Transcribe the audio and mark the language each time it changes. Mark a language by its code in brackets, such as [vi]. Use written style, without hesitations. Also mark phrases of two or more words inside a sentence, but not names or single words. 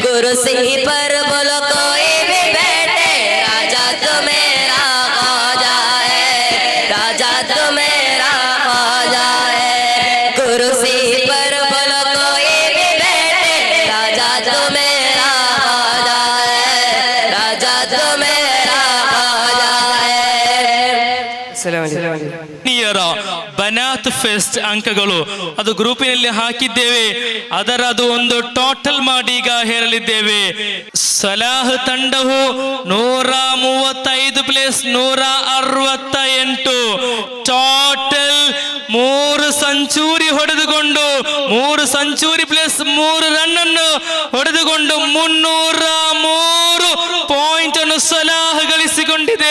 [hi] कुर्सी पर बोलो कोई भी बैठे, राजा तो मेरा ख्वाजा है, राजा तो मेरा ख्वाजा है। कुर्सी पर बोलो कोई भी बैठे, राजा तो मेरा ख्वाजा है, राजा तो मेरा ख्वाजा है। [kn] ಬನಾತ್ ಫೆಸ್ಟ್ ಅಂಕಗಳು ಅದು ಗ್ರೂಪಿನಲ್ಲಿ ಹಾಕಿದ್ದೇವೆ, ಅದರದು ಒಂದು ಟೋಟಲ್ ಮಾಡಿ ಈಗ ಹೇಳಲಿದ್ದೇವೆ. ಸಲಾಹ್ ತಂಡವು 135 ಪ್ಲೇಸ್ 168, ಟೋಟಲ್ 3 ಸೆಂಚುರಿ ಹೊಡೆದುಕೊಂಡು 3 [en] century plus 3 run [kn] ಅನ್ನು ಹೊಡೆದುಕೊಂಡು 303 ಪಾಯಿಂಟ್ ಅನ್ನು ಸಲಾಹ್ ಗಳಿಸಿಕೊಂಡಿದೆ.